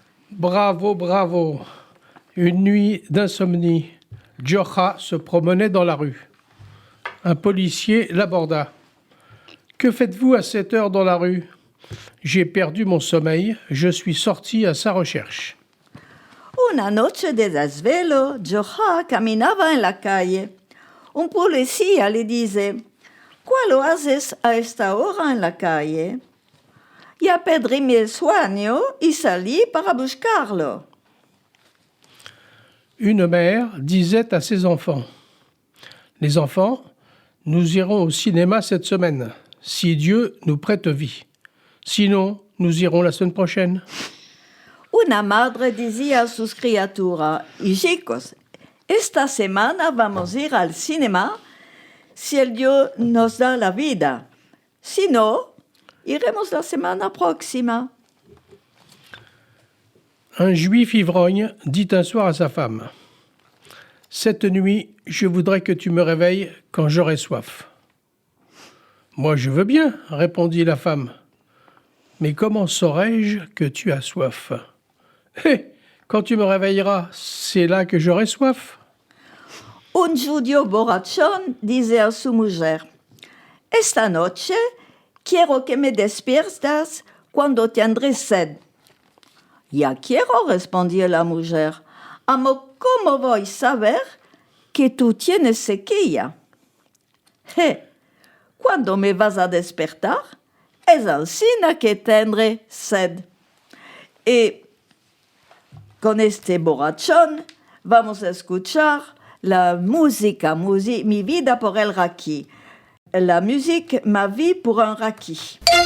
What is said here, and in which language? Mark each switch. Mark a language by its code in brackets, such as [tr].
[fr] Bravo, bravo. Une nuit d'insomnie, Jocha se promenait dans la rue. Un policier l'aborda. « Que faites-vous à cette heure dans la rue ?»« J'ai perdu mon sommeil, je suis sorti à sa recherche. » [lad] Una noche de desvelo, Jocha caminaba en la calle. Un policía le dice, ¿Cuál lo haces a esta hora en la calle? Ya perdí mi sueño y salí para buscarlo. [fr] Une mère disait à ses enfants, « Les enfants, nous irons au cinéma cette semaine, si Dieu nous prête vie. Sinon, nous irons la semaine prochaine. » [lad] Una madre decía a sus criaturas, hijicos, esta semana vamos a ir al cinema si el Dios nos da la vida. Si no, iremos la semana próxima. [fr] Un juif ivrogne dit un soir à sa femme, « Cette nuit, je voudrais que tu me réveilles quand j'aurai soif. »« Moi, je veux bien, » répondit la femme. « Mais comment saurais-je que tu as soif ?»« Hé, quand tu me réveilleras, c'est là que j'aurai soif. » [lad] Un judío borrachón dice a su mujer, «Esta noche quiero que me despiertas cuando tendré sed». «Ya quiero», respondió la mujer. «Amo, ¿cómo voy a saber que tú tienes sequía?» «Cuando me vas a despertar, es alcina que tendré sed». Y con este borrachón vamos a escuchar la música, Mi vida por el raki. [fr] La musique, Ma vie pour un raki.